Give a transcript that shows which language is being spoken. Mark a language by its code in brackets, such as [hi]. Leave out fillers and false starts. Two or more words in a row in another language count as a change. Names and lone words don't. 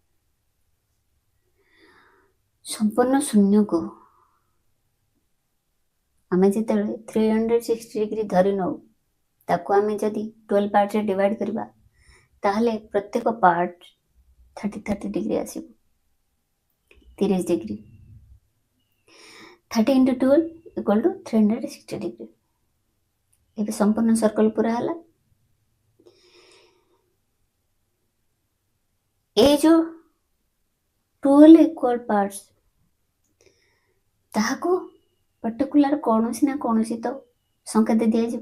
[or] ସମ୍ପୂର୍ଣ୍ଣ ଶୂନ୍ୟକୁ ଆମେ ଯେତେବେଳେ 360 ଡିଗ୍ରୀ ଧରି ନେଉ, ତାକୁ ଆମେ ଯଦି 12 ପାର୍ଟରେ ଡିଭାଇଡ୍ କରିବା, ତାହେଲେ ପ୍ରତ୍ୟେକ ପାର୍ଟ 30 ଡିଗ୍ରୀ ଆସିବ, 30 ଡିଗ୍ରୀ। [en] 30 into 12 equal to 360 ଡିଗ୍ରୀ। [or] ଏବେ ସମ୍ପୂର୍ଣ୍ଣ ସର୍କଲ ପୁରା ହେଲା। ଏଇ ଯୋଉ 12 [en] equal parts, [or] ତାହାକୁ ପର୍ଟିକୁଲାର କୌଣସି ନା କୌଣସି ତ ସଂକେତ ଦିଆଯିବ।